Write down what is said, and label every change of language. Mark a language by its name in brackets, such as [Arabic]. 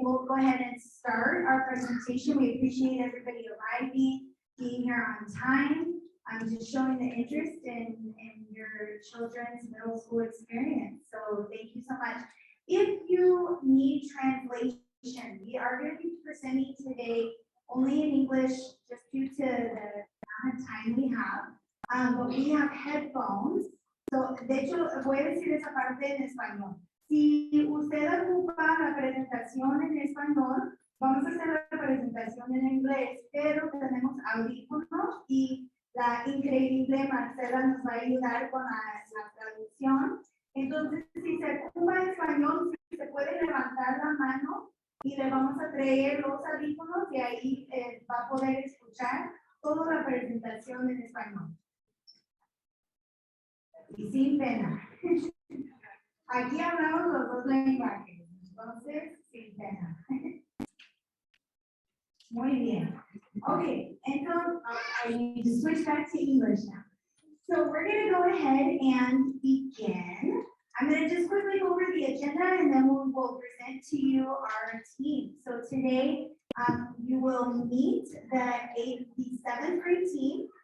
[English] We'll go ahead and start our presentation. We appreciate everybody arriving, being here on time, just showing the interest in your children's middle school experience. So thank you so much. If you need translation, we are going to be presenting today only in English, just due to the amount of time we have. But we have headphones. [Spanish] So, de hecho, voy a decir esa parte en español. Si usted ocupa la presentación en español, vamos a hacer la presentación en inglés, pero tenemos audífonos y la increíble Marcela nos va a ayudar con la traducción. Entonces, si se ocupa español, si se puede levantar la mano y le vamos a traer los audífonos y ahí va a poder escuchar toda la presentación en español. Y sin pena. Aquí hablamos los dos lenguajes, entonces sin pena. Muy bien. [English] Okay, and so I need to switch back to English now. So we're going to go ahead and begin. I'm going to just quickly go over the agenda and then we'll present to you our team. So today you will meet the 7th grade team.